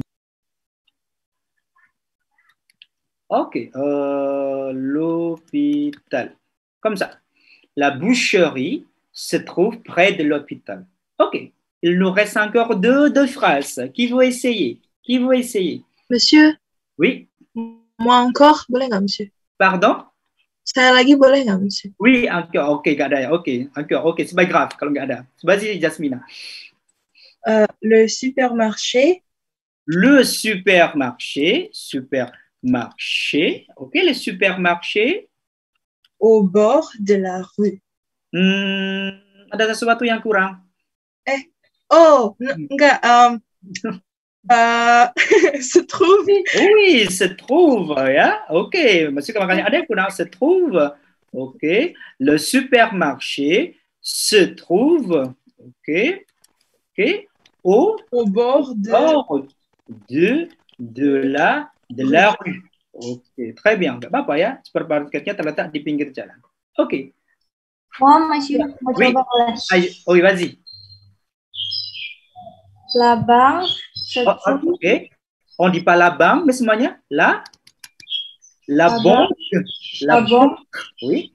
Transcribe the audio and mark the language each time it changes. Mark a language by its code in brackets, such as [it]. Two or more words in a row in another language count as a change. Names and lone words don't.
[fr] Ok, l'hôpital, comme ça. La boucherie se trouve près de l'hôpital. Ok. Il nous reste encore deux phrases. Qui veut essayer? Monsieur? Oui. Moi encore? [id] Boleh nggak, [fr] monsieur? Pardon? [id] Saya lagi boleh nggak, [fr] monsieur? Oui, encore. [id] Ok, nggak ada ya. [fr] Ok, encore. Ok, c'est pas grave [id] kalau nggak ada. [fr] Vas-y, Jasmina. Le supermarché. Le supermarché. Ok, le supermarché. Au bord de la rue. [id] Ada sesuatu yang kurang. Oh, enggak. [fr] Se trouve. Oui, se trouve, [id] ya. Ok, masih makanya ada yang kurang, [fr] se trouve. Ok, le supermarché se trouve. Ok, au bord de la rue. Ok, très bien. [id] Gak apa-apa ya, supermarketnya terletak di pinggir jalan. [fr] Ok. Moi, monsieur, oui. Oh, oui, vas-y. La banque se trouve. Ok. On dit pas la banque, mais semuanya la banque. La banque. Oui.